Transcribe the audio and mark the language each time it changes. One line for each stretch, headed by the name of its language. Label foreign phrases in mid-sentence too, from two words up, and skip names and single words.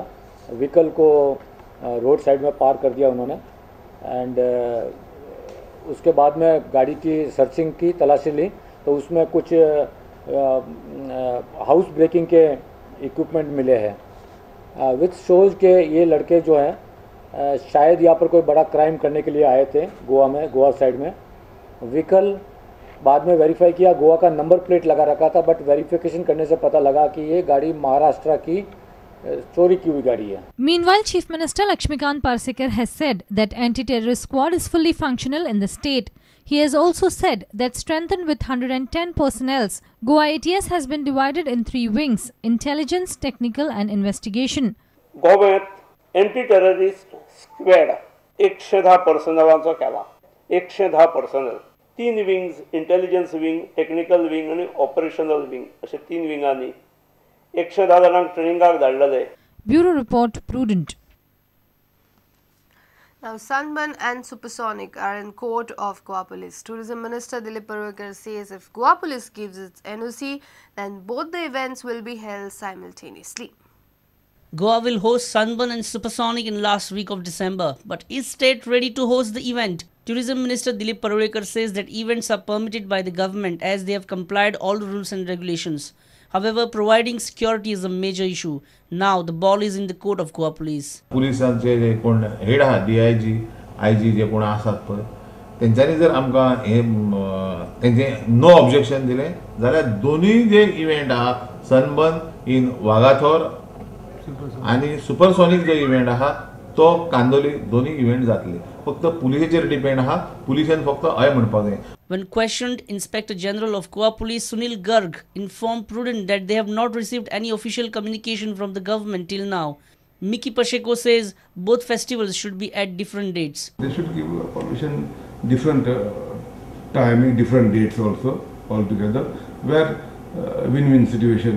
Hindi: व्हीकल को
English: road side
Hindi: में पार कर दिया उन्होंने एंड उसके बाद में गाड़ी की सर्चिंग की, तलाशी ली तो उसमें कुछ
English: house breaking
Hindi: के इक्विपमेंट मिले हैं
English: which shows
Hindi: के ये लड़के जो हैं शायद यहाँ पर कोई बड़ा क्राइम करने के लिए आए थे गोवा साइड में। व्हीकल बाद में वेरीफाई किया, गोवा का
English: number plate
Hindi: लगा रखा था,
English: but verification
Hindi: करने से पता लगा कि ये गाड़ी महाराष्ट्र की चोरी की हुई गाड़ी है।
English: Meanwhile, Chief Minister Lakshmikant Parsekar has said that anti-terrorist squad is fully functional in the state. He has also said that strengthened with 110 personnel, Goa ATS has been divided in 3 wings: intelligence, technical and investigation.
Konkani: गोव्यात
English: anti-terrorist squad
Konkani: 110 पर्सनलांचो केला। 110 पर्सनल,
English: 3 wings, intelligence wing, technical wing
Konkani: आणि
English: operational wing
Konkani: अशे 3 विंगांनी 110 जाणांक ट्रेनिंगाक धाडलेले।
English: Bureau Report, Prudent. Now, Sunburn and Supersonic are in court of Goa Police. Tourism Minister Dilip Parwekar says if Goa Police gives its NOC, then both the events will be held simultaneously. Goa will host Sunburn and Supersonic in last week of December, but is state ready to host the event? Tourism Minister Dilip Parwekar says that events are permitted by the government as they have complied all the rules and regulations. However, providing security is a major issue. Now the ball is in the court of Goa Police.
Konkani: पुलिसांचे जे कोण हेड आहात DIG, IG जे कोण आसात पळय तेंच्यांनी जर आमकां हे तेंचे
English: no objection
Konkani: दिले जाल्यार दोनूय जे इव्हेंट आहा सनबर्न इन वागाथोर आणि सुपरसोनिक जो इव्हेंट आहा तो कांदोली दोन्ही इव्हेंट जातले। फक्त पुलिसेचेर डिपेंड आहा, पुलिसेन फक्त हय म्हणपाक जाय।
English: When questioned, Inspector General of Goa Police Sunil Garg informed Prudent that they have not received any official communication from the government till now. Miki Pacheco says both festivals should be at different dates. They should give permission different timing, different dates also altogether, where win-win situation.